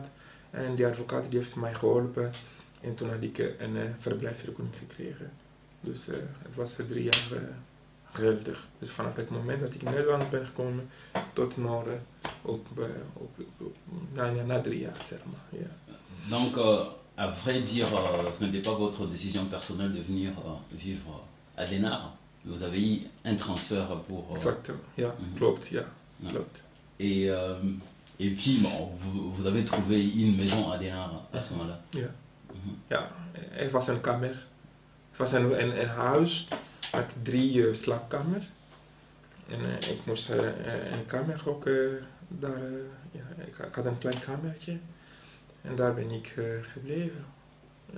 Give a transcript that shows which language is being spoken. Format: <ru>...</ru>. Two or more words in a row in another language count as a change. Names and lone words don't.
<nl>En die advocaat die heeft mij geholpen. En toen had ik een verblijfsvergunning gekregen. Dus het was 3 jaar geldig. Dus vanaf het moment dat ik in Nederland ben gekomen tot Noorden, na 3 jaar zeg maar. Yeah.</nl> <fr>Donc, à vrai dire, ce n'était pas votre décision personnelle de venir vivre à Den Haag. Vous avez eu un transfert pour... Exactement,</fr> <nl>ja, klopt, ja, klopt.</nl> <fr>Et puis, bon, vous avez trouvé une maison à Den Haag à ce moment-là.</fr> <nl>Ja. Ja, het was een kamer. Het was een huis met 3 slaapkamers. En ik moest een kamer ook daar... ik had een klein kamertje. En daar ben ik gebleven. Ja.</nl>